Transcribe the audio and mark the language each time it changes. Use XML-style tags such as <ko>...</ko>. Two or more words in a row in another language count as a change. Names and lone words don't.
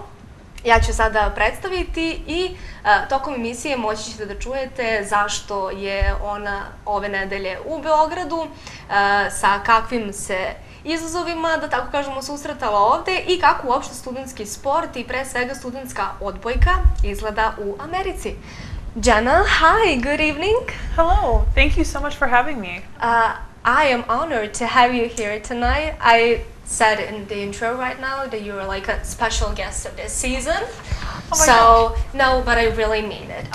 <sr>Ja ću sada predstaviti i tokom emisije moći ćete da čujete zašto je ona ove nedelje u Beogradu, sa kakvim se izazovima, da tako kažemo, susretala ovde i kako uopšte studentski sport i pre svega studentska odbojka izgleda u Americi.</sr> <en>Jenna, hi, good evening. Hello, thank you so much for having me. I am honored to have you here tonight. I said in the intro right now that you were like a special guest of this season. Oh my gosh. No, but I really mean it.</en>